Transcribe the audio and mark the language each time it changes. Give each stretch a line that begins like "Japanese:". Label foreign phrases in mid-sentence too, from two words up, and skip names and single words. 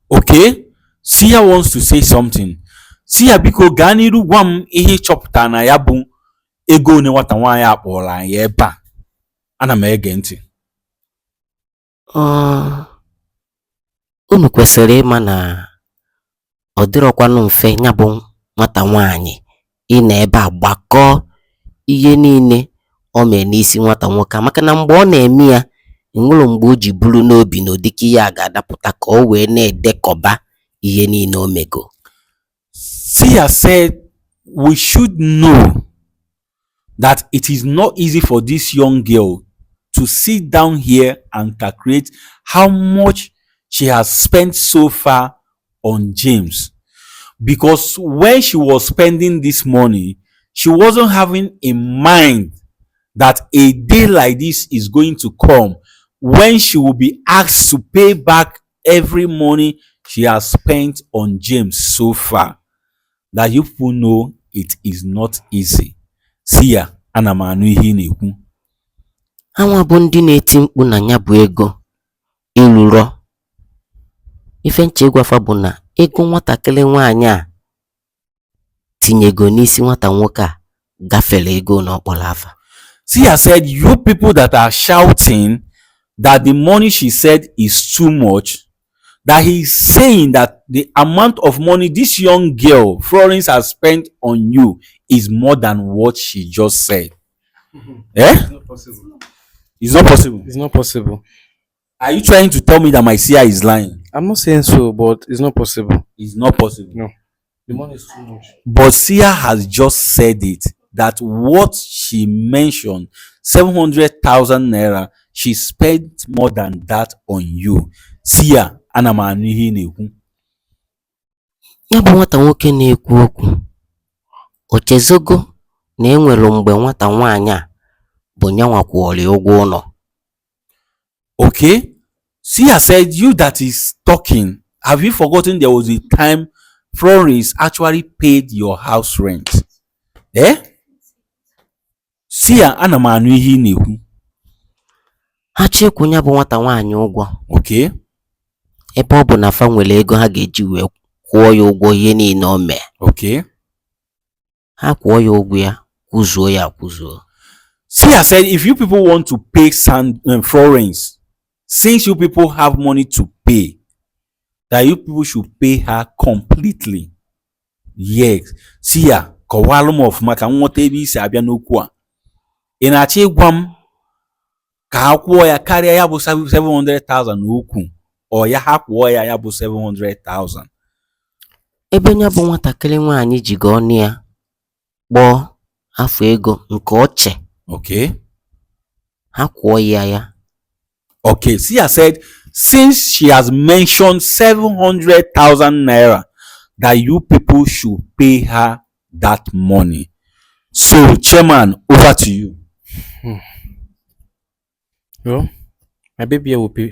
English: Okay, Sia wants to say something.
Igbo: Sia biko gaa n'iru gwa m ihe ịchọpụta na ya bụ ego one nwata nwaanyị akpọrọ anyị ebe a. Ana m ege ntị. Unu kwesịrị ịma na ọ dịrọkwanụ mfe ya bụ nwata nwaanyị ịnọ ebe a gbakọọ ihe niile o mee n'isi nwata nwoke a, maka na mgbe ọ na-eme ya enwere mgbe o ji buru n'obi na ụdịka ihe a ga-adapụta ka o wee na-edekọba ihe niile o mego.
English: Sia said we should know that it is not easy for this young girl to sit down here and calculate how much she has spent so far on James. Because when she was spending this money, she wasn't having in mind that a day like this is going to come when she will be asked to pay back every money she has spent on James so far. That you people know it is not easy.
Igbo: Sia, ana m anụ ihe ị na-ekwu. Anwa bụ ndị na-eti mkpu na ya bụ ego ịlụrọ. Ife nche ịgwafa bụ na ego nwatakịrị nwaanyị a tinyego n'isi nwata nwoke a gafere ego na ọkpọrọ afa.
English: Sia said, you people that are shouting that the money she said is too much, that he's saying that the amount of money this young girl, Florence, has spent on you is more than what she just said. Eh? It's not possible. It's not possible. It's not possible. Are you trying to tell me that my seer is lying? I'm not saying so, but it's not possible. It's not possible. No. The money is too much. But Sia has just said it, that what she mentioned, 700,000 naira, she spent more than that on you.
Igbo: Sia, ana m anụ ihe ị na-ekwu. Ya bụ nwata nwoke na-ekwu okwu o chezogo na enwere mgbe nwata nwaanyị a bụ nyanwa kwụọrọ ụgwọ ụlọ.
English: Okay, Sia said, you that is talking, have you forgotten there was a time Florence actually paid your house rent? Eh?
Igbo: Sia, ana m anụ ihe ị na-ekwu. Ha chekwu ya bụ nwata nwaanyị ụgwọ. Okay. Ebe ọ bụ na fa nwere ego ha ga-eji wee kwụọ ya ụgwọ ihe niile o mee. Okay. Ha kwụọ ya ụgwọ ya, kwụzuo ya akwụzuo.
English: Sia said, if you people want to pay Florence, since you people have money to pay, that you people should pay her completely. Yes.
Igbo: Sia, kọwalụ m ọfụma ka m nweta ebe isi abịa n'okwu a. Ị na-achọ ịgwa m ka ha kwụọ ya karịa ya bụ 700,000 n'okwu, ọ ya ha kwụọ ya ya bụ 700,000. Ebe ya bụ nwatakịrị nwaanyị ji ga ọnụ ya kpọọ afọ ego nke oche. Okay. Ha kwụọ ya.
English: Okay, Sia said, since she has mentioned 700,000 naira, that you people should pay her that money. So, Chairman, over to you. Well, my baby will pay.